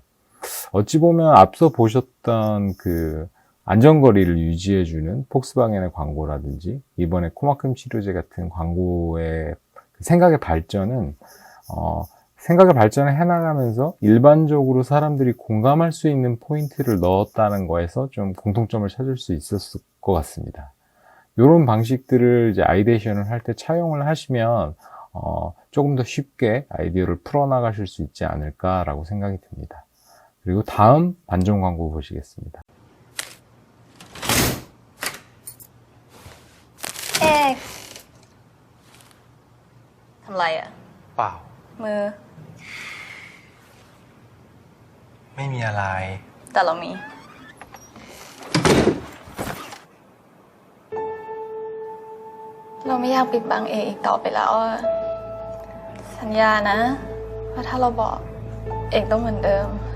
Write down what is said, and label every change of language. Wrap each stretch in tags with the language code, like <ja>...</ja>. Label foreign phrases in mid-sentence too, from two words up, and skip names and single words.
<ko>어찌 보면 앞서 보셨던 그 안전거리를 유지해주는 폭스바겐의 광고라든지 이번에 코막힘 치료제 같은 광고의 생각의 발전은 생각을 발전을 해나가면서 일반적으로 사람들이 공감할 수 있는 포인트를 넣었다는 거에서 좀 공통점을 찾을 수 있었을 것 같습니다. 이런 방식들을 이제 아이데이션을 할 때 차용을 하시면 조금 더 쉽게 아이디어를 풀어나가실 수 있지 않을까라고 생각이 듭니다. 그리고 다음 반전 광고 보시겠습니다.</ko> <th>เอกทำไรอ่ะ เปล่า มือ ไม่มีอะไร แต่เรามี เราไม่อยากปิดบังเอกอีกต่อไปแล้วอะสัญญานะว่าถ้าเราบอกเอกต้องเหมือนเดิม</th>